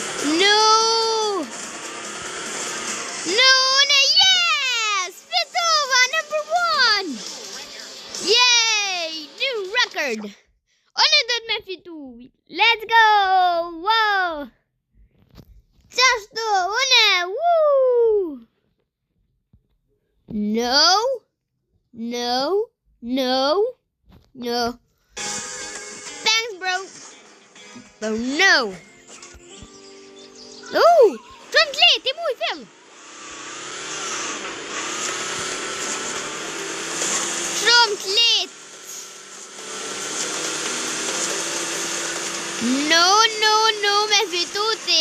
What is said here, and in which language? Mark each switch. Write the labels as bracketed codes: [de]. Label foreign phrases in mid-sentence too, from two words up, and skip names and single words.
[en] No, yes! [sq] Fitova! record. Unë do të me fitu. [en] Let's go. [sq] Wow. Qashtu, unë. Woo. [en] No. Thanks, bro. Oh, no. [sq] Oh, shumë të lehtë, i fill. Shumë të lehtë. No, me fitu ti.